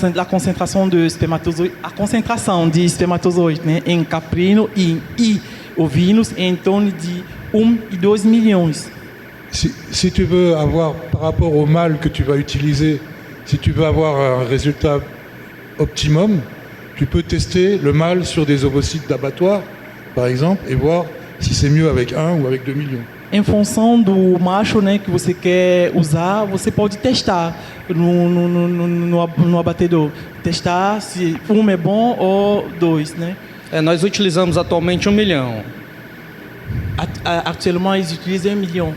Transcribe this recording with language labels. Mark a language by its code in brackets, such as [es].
[pt] Concentração de espermatozoide, a concentração de espermatozoide, né, em caprino e ovinos é em torno de 1 e 2 milhões. [fr] Si tu veux avoir, par rapport au mâle que tu vas utiliser, si tu veux avoir un résultat optimum, tu peux tester le mâle sur des ovocytes d'abattoir, par exemple, et voir si c'est mieux avec 1 ou avec 2 millions. [pt] Em função do macho, né, que você quer usar, você pode testar no abatedor. Testar se um é bom ou 2, né? Nós utilizamos atualmente 1 milhão. [fr] Actuellement, ils utilisent 1 million.